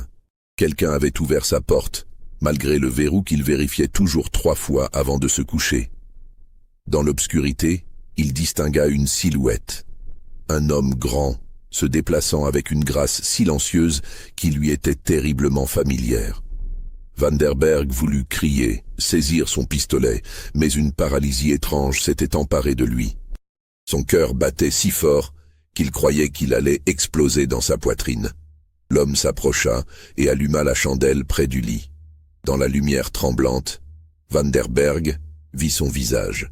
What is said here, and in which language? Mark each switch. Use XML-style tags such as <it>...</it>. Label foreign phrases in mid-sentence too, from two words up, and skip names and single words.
<fr>Quelqu'un avait ouvert sa porte, malgré le verrou qu'il vérifiait toujours 3 fois avant de se coucher. Dans l'obscurité, il distingua une silhouette. Un homme grand, se déplaçant avec une grâce silencieuse qui lui était terriblement familière. Van der Berg voulut crier, saisir son pistolet, mais une paralysie étrange s'était emparée de lui. Son cœur battait si fort qu'il croyait qu'il allait exploser dans sa poitrine. L'homme s'approcha et alluma la chandelle près du lit. Dans la lumière tremblante, Van der Berg vit son visage.</fr>